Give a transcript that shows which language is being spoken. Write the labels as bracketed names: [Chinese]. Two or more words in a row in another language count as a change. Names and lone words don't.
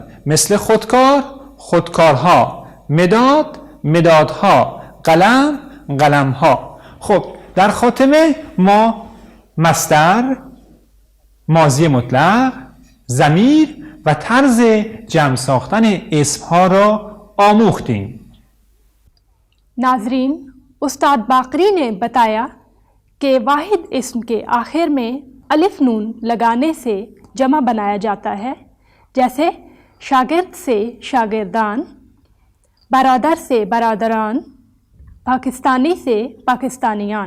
[Persian] مثل خودکار خودکارها، مداد مدادها، قلم قلمها. خب در خاتمه ما مصدر، ماضی مطلق، ضمیر و طرز جمع ساختن اسمها را آموختیم. [Urdu] ناظرین، استاد باقری نے بتایا کہ واحد اسم کے آخر میں الف نون لگانے سے جمع بنایا جاتا ہے، جیسے شاگرد سے شاگردان، برادر سے برادران، پاکستانی سے پاکستانیان.